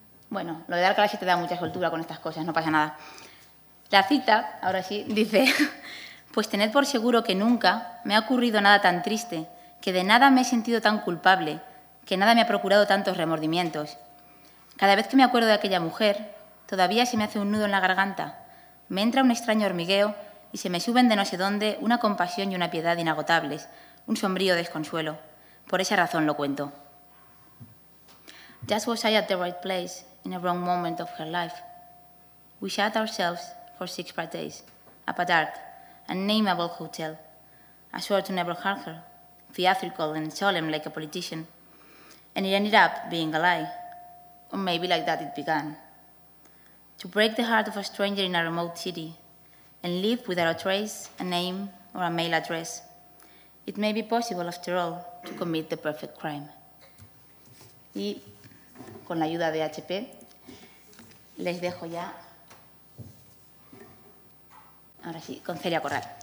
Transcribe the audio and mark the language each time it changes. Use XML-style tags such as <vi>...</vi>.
<es>Bueno, lo de Alcalá sí te da mucha soltura con estas cosas, no pasa nada. La cita, ahora sí, dice: pues tened por seguro que nunca me ha ocurrido nada tan triste, que de nada me he sentido tan culpable, que nada me ha procurado tantos remordimientos. Cada vez que me acuerdo de aquella mujer, todavía se me hace un nudo en la garganta, me entra un extraño hormigueo y se me suben de no sé dónde una compasión y una piedad inagotables, un sombrío desconsuelo. Por esa razón lo cuento.</es> <en>Just was I at the right place in a wrong moment of her life. We shut ourselves for six parties, up a dark, unnameable hotel, a sure to never hurt her, theatrical and solemn like a politician, and it ended up being a lie, or maybe like that it began. To break the heart of a stranger in a remote city and live without a trace, a name, or a mail address. It may be possible, after all, to commit the perfect crime.</en> <es>Y con la ayuda de HP, les dejo ya. Ahora sí, con Celia Corral.</es>